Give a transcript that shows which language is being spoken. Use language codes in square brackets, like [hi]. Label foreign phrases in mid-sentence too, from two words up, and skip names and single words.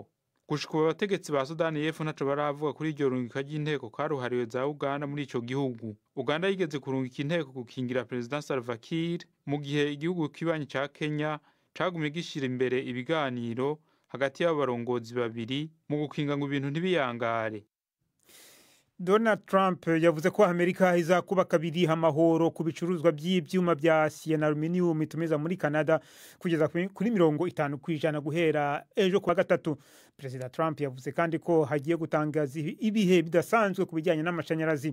[rn] Gushika abategetsi ba Sudani y'Epfo ntaco baravuga kuri iryo rungika ry'inteko karuhariwe za Uganda muri ico gihugu. Uganda yigeze kurungika inteko gukingira President Salva Kiir mu gihe igihugu kibanyi ca Kenya cagumye gishira imbere ibiganiro hagati y'abarongozi babiri mu gukinga ngo ibintu ntibiyangare. [rw] Donald Trump yavuze ko Amerika izakuba kabiri amahoro ku bicuruzwa by'ibyuma bya acier na aluminium itumiza muri Canada kugeza kuri 50% guhera ejo kwa gatatu. Perezida Trump yavuze kandi ko hagiye gutangaza ibihe bidasanzwe ku bijyanye n'amashanyarazi.